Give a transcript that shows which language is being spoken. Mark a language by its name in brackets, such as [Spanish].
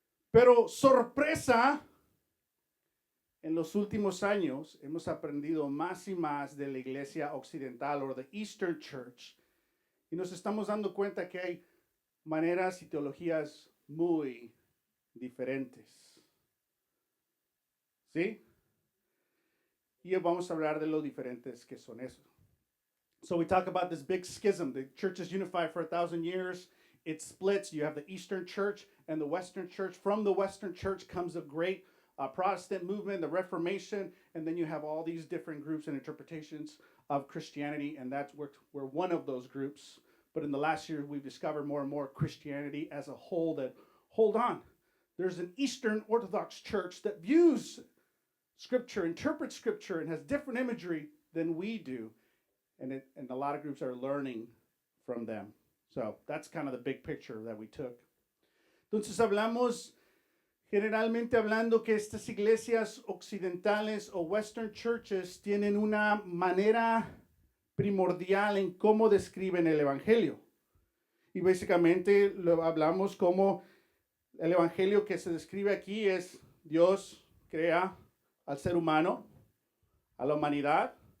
[Spanish] Pero sorpresa, en los últimos años hemos aprendido más y más de la iglesia occidental o [English] the Eastern Church, [Spanish] y nos estamos dando cuenta que hay maneras y teologías muy diferentes. ¿Sí? Y vamos a hablar de lo diferentes que son eso. [English] So we talk about this big schism. The church is unified for 1,000 years. It splits. You have the Eastern Church and the Western Church. From the Western Church comes a great Protestant movement, the Reformation, and then you have all these different groups and interpretations of Christianity, and that's we're one of those groups. But in the last year, we've discovered more and more Christianity as a whole that, hold on, there's an Eastern Orthodox Church that views Scripture, interprets Scripture, and has different imagery than we do. And a lot of groups are learning from them. So that's kind of the big picture that we took. [Spanish] Entonces hablamos, generalmente hablando, que estas iglesias occidentales o [English] Western churches [Spanish] tienen una manera primordial en cómo describen el evangelio. Y básicamente lo hablamos como el evangelio que se describe aquí es Dios crea al ser humano, a la humanidad.